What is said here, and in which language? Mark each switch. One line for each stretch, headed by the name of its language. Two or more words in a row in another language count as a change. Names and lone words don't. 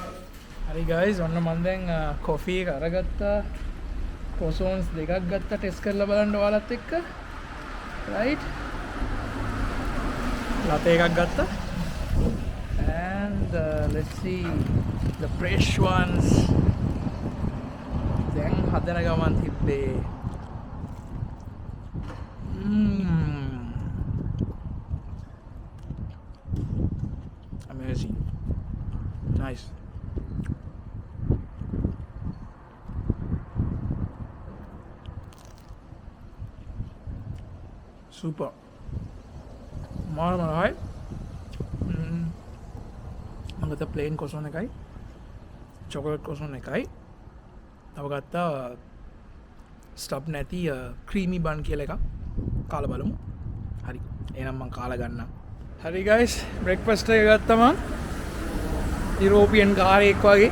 Sinhala: හරි ගයිස් ඔන්න මම දැන් කොෆි එක අරගත්තා. ක්‍රොසොන්ස් දෙකක් ගත්තා ටෙස්ට් කරලා බලන්න ඔයාලත් එක්ක. රයිට්. latte එකක් ගත්තා.
English: And let's see the fresh ones.
Sinhala: දැන් හදන ගමන් තිබ්බේ.
English: Amazing. Nice. Super. Marmalade.
Sinhala: මම ගත්තා ප්ලේන් කොසොන් එකයි. චොකලට් කොසොන් එකයි. තව ගත්තා ස්ටොප් නැති ක්‍රීමි බන් කියලා එකක්. කාලා බලමු. හරි. එහෙනම් මම කාලා ගන්නම්. හරි guys, breakfast එක ගත්තා මම. යුරෝපියන් කාරයෙක් වගේ.